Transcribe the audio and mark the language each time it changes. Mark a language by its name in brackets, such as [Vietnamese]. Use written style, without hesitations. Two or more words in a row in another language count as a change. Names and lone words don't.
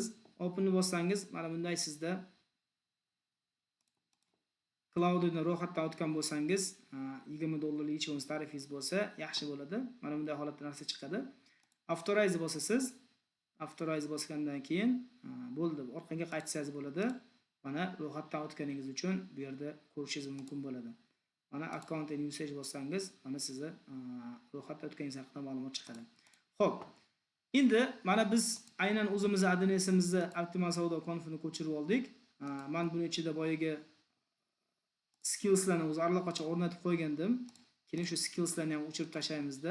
[Uzbek] Open ni bossangiz, mana bunday sizda cloudni ro'yxatdan o'tgan bo'lsangiz, $20 ichimiz tarifingiz bo'lsa, yaxshi bo'ladi. Mana bunday holatda narsa chiqadi. Authorize bosasiz. Authorize bosgandan keyin bo'ldi. Orqaga qaytsangiz bo'ladi. Mana ro'yxatdan o'tganingiz uchun bu yerda ko'rishingiz mumkin bo'ladi. Mana [English] account and usage [Uzbek] bossangiz, mana sizni ro'yxatdan o'tganingiz haqida ma'lumot chiqadi. Xo'p. Endi mana biz aynan o'zimiz Adnes'imizni optimal savdo konfini ko'chirib oldik. Men buni ichida boyaga skillslarni o'zi allaqachon o'rnatib qo'ygandim. Keyin shu skillslarni ham o'chirib tashlaymizda.